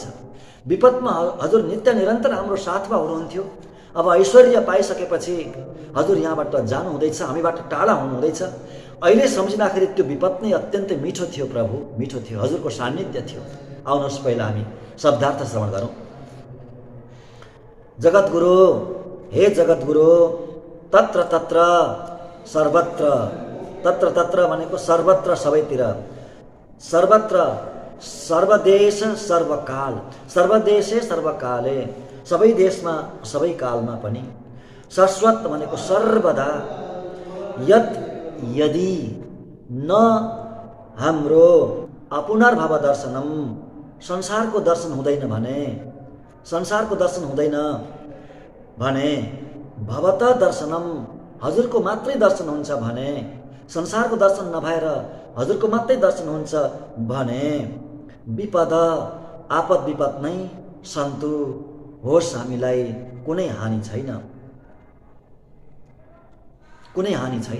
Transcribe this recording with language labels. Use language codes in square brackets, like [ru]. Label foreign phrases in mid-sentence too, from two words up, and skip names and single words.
[ne] विपदमा हजुर नित्य निरन्तर हाम्रो साथमा हुनुहुन्थ्यो। अब ऐश्वर्य पाइसकेपछि हजुर यहाँबाट जानु हुँदैछ, हामीबाट टाढा हुनुहुँदैछ। अहिले सम्झिँदाखेरि त्यो विपद नै अत्यन्तै मिठो थियो प्रभु, मिठो थियो, हजुरको सान्निध्य थियो। आउनुहोस् पहिला हामी शब्दार्थ श्रवण गरौँ। जगद्गुरु, हे जगद्गुरु, [sa] तत्र तत्र सर्वत्र, तत्र तत्र [ne] भनेको सर्वत्र, सबैतिर, सर्वत्र, सर्वदेश सर्वकाल, [sa] सर्वदेशे सर्वकाले, [ne] सबै देशमा सबै कालमा पनि, शाश्वत भनेको सर्वदा, यत् यदि न हाम्रो [sa] अपुनर्भव दर्शनम, [ne] संसारको दर्शन हुँदैन भने, संसारको दर्शन हुँदैन भने, [sa] भवत दर्शनम, [ne] हजुरको मात्रै दर्शन हुन्छ भने, संसारको दर्शन नभएर हजुरको मात्रै दर्शन हुन्छ भने, [sa] विपद आपद विपद [ne] नै सन्तु, होस् हामीलाई कुनै हानि छैन, कुनै हानि छैन।